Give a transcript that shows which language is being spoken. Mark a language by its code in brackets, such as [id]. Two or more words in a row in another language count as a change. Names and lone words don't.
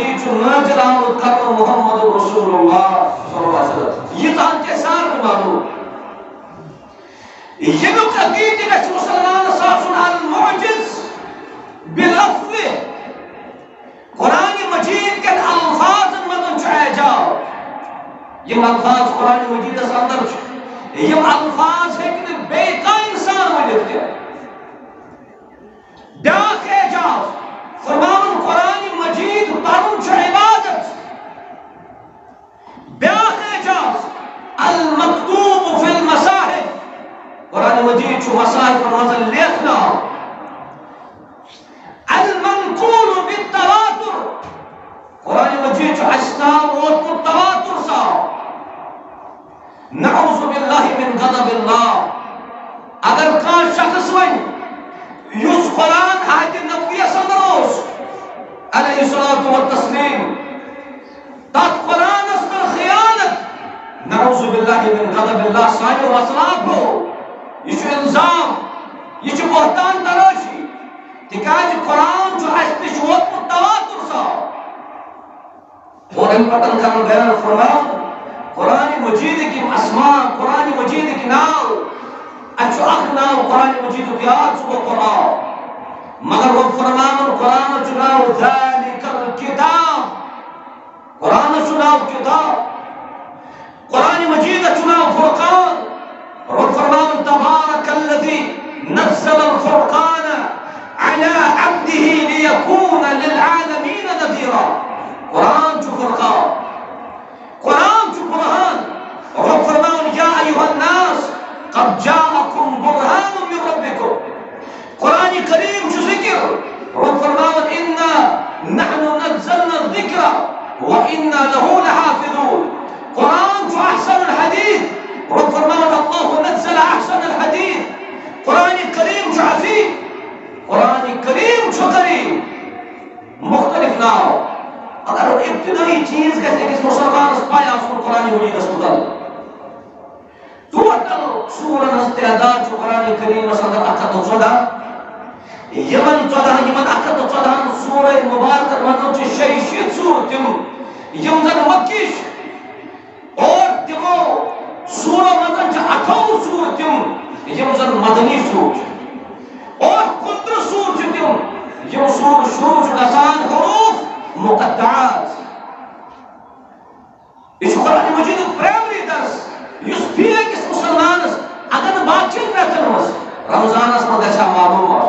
[ks] نازل آمد کرو محمد رسول اللہ [ar] صلی اللہ علیہ وسلم. [ks] یہ تان کے سار معلوم یہ لوگ عقیدہ گژھِ مسلمان آسُن [ar] المعجز بلفظ [ks] قرآن مجید کٮ۪ن الفاظن منٛز چھُ اعجاز. یم الفاظ قرآن مجیدس اندر چھِ یم الفاظ ہیٚکہِ نہٕ بیٚیہِ کانٛہہ اِنسان ؤنِتھ تہِ. بیٛاکھ اعجاز فرماوُن قرآن مجید پرُن چھُ عبادت. بیٛاکھ اعجاز [ar] المکتوب فی المصاحف [ks] قرآن مجید چھُ مصاحفن منٛز لیکھنہٕ. [ar] المنقول بالتواتر [ks] قرآن مجید چھُ اَسہِ تام ووتمُت تواتر سان. [ar] نعوذ باللہ من غضب اللہ. [ks] اگر کانٛہہ شخص وَنہِ یُس قرآن آیتِ نبویَس اندر اوس [ar] علیہ الصلاۃ والتسلیم [ks] تتھ قرآنس کٔر خیانت [ar] نعوذ باللہ من غضب اللہ. [ks] سانیو وصلات گوٚو یہ چھُ الزام یہ چھُ بہتان تراشی تِکیٛازِ قرآن چھُ اَسہِ نِش ووتمُت تواتر سان. اور اَمہِ پتہٕ کرن بیان فرماوُن قرآن مجیدٕکۍ یِم اسما قرآن مجیدٕکۍ ناو اَسہِ چھُ اکھ ناو قرآن مجیدُک یاد سُہ گوٚو قرآن. مگر رۄب فرماوُن قرآنس چھُ ناو [ar] ذالِکَ الکِتاب. [ks] قرآنس چھُ ناو کِتاب. قرآن مجیدس چھُ ناو فرقان. رب فرماوُن [ar] تبارک الذی نزل الفرقان على عبده ليكون للعالمين نذيرا. [ks] قرآن چھُ فرقان. قرآن چھُ برہان. رب فرماوُن [ar] یا ایھا الناس قد جاءکم برہان من ربکم. [ks] قرآن کریم چھُ ذکر. رب فرماوُن [ar] انا نحن نزلنا الذکر وانا له لحافظون. [ks] قرآن چھُ [ar] احسن الحدیث. [ks] رب فرماوُن [ar] اللہ نزل احسن الحدیث. [ks] قرآن کریم چھُ عظیم. قرآن کریم چھُ کریم. مختلف ناو. اگر ابتدائی چیز گژھِ أکِس مسلمانس پاے آسُن قرآن مجیدس متعلق. ٹوٹل سورن ہٕنٛز تعداد چھُ قرآن کریمس اندر 114. یمن 114 سورہ مبارکن منٛز چھِ 66 سورٕ تِم یم زن مکی چھِ اور تِمو سورو منٛز چھِ 28 سورٕ تِم یم زن مدنی سور چھِ اور 15 سور چھِ تِم یم سور شروع چھُ گژھان حروف مقطعات. یہ چھُ قرآن مجیدُک پرائمری درس یُس فی أکِس مسلمانس اگر نہٕ باقین رٮ۪تن منٛز رمضانس منٛز گژھِ ہا معلوم آسُن.